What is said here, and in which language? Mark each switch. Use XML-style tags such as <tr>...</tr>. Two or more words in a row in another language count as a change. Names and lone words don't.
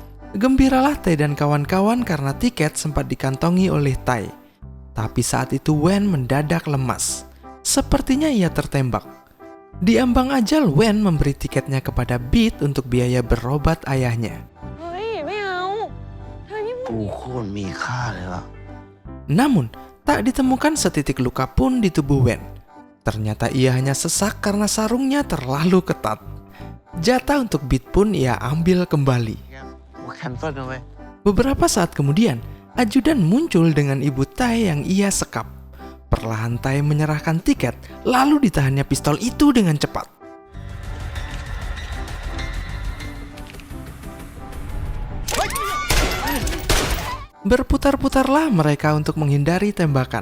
<id>Gembiralah Tai dan kawan-kawan karena tiket sempat dikantongi oleh Tai. Tapi saat itu Wen mendadak lemas. Sepertinya ia tertembak. Di ambang ajal, Wen memberi tiketnya kepada Beat untuk biaya berobat ayahnya.</id> <th>เฮ้ย ไม่เอา เธอนี่ กูโคตรมีค่าเลยล่ะ</th> <id>Namun, tak ditemukan setitik luka pun di tubuh Wen. Ternyata ia hanya sesak karena sarungnya terlalu ketat. Jatah untuk Beat pun ia ambil kembali.</id> <th>กูแคนเซิลนะเว้ย</th> <id>Beberapa saat kemudian, ajudan muncul dengan ibu Tai yang ia sekap. Perlahan Tai menyerahkan tiket, lalu ditahannya pistol itu dengan cepat. Berputar-putarlah mereka untuk menghindari tembakan.</id>